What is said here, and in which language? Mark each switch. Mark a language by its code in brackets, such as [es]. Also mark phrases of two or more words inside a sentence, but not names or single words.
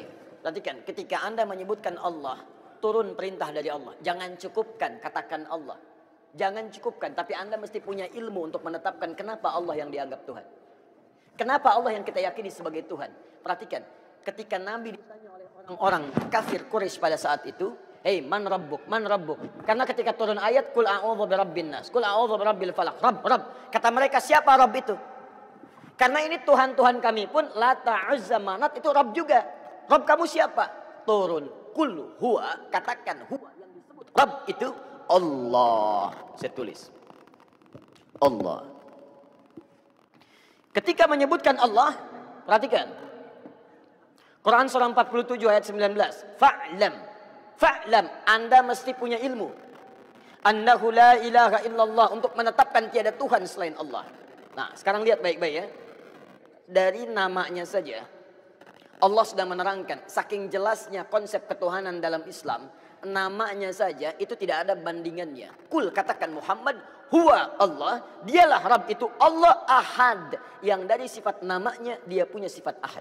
[id] Perhatikan, ketika Anda menyebutkan Allah, turun perintah dari Allah. Jangan cukupkan, katakan Allah. Jangan cukupkan, tapi Anda mesti punya ilmu untuk menetapkan kenapa Allah yang dianggap Tuhan. Kenapa Allah yang kita yakini sebagai Tuhan? Perhatikan, ketika Nabi ditanya oleh orang-orang kafir Quraisy pada saat itu, "Hei, [ar] من ربك? من ربك?" Karena ketika turun ayat, "قل أعوذ برب الناس قل أعوذ برب الفلق." [id] Rabb. Kata mereka, siapa Rabb itu? Karena ini Tuhan-Tuhan kami pun Lata, Uzza, Manat itu Rabb juga. Rabb kamu siapa? Turun. [ar] قل هو, [id] katakan huwa yang disebut Rabb itu Allah. Saya tulis. Allah. Ketika menyebutkan Allah, perhatikan. Quran surah 47 ayat 19. Fa'lam. Fa'lam. Anda mesti punya ilmu. [ar] أنه لا إله إلا الله. [id] Untuk menetapkan tiada Tuhan selain Allah. Nah, sekarang lihat baik-baik ya. Dari namanya saja Allah sudah menerangkan saking jelasnya konsep ketuhanan dalam Islam, namanya saja itu tidak ada bandingannya. Kul, katakan Muhammad, [ar] هو الله, [id] dialah Rabb itu Allah Ahad, yang dari sifat namanya dia punya sifat Ahad.